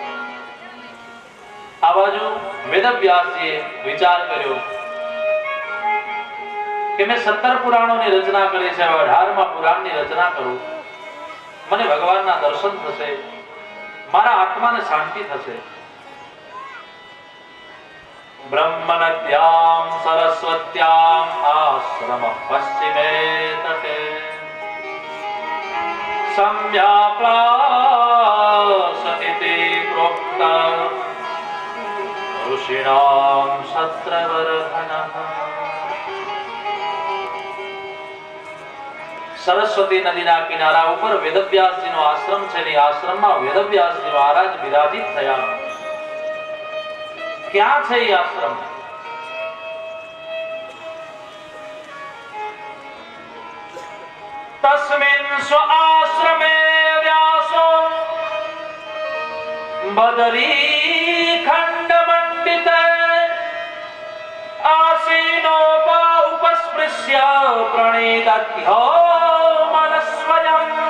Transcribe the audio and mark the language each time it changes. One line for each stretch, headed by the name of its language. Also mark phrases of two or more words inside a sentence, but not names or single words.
Gujarati: આ બાજુ વેદવ્યાસજીએ વિચાર કર્યો કે મેં 17 પુરાણોની રચના કરી છે, 18મા પુરાણની રચના કરું. મને ભગવાનના દર્શન થશે, મારા આત્માને શાંતિ થશે.
Sanskrit: બ્રહ્મનદ્યામ સરસ્વત્યામ આશ્રમ પશ્ચિમે તટે सम्याप्लासति प्रोक्ता ऋषिणां सत्रवर्धनः.
Gujarati: સરસ્વતી નદીના કિનારા ઉપર વેદવ્યાસજીનો આશ્રમ છે. ને આશ્રમમાં વેદવ્યાસજી મહારાજ વિરાજિત થયા. ક્યાં છે એ આશ્રમ?
Sanskrit: તસ્મિન સ્વઆશ્રમે વ્યાસો બદરી ખંડ મંડિત આસીનો ઉપસ્પૃશ્ય પ્રણિદધ્યો મનસ્વયં.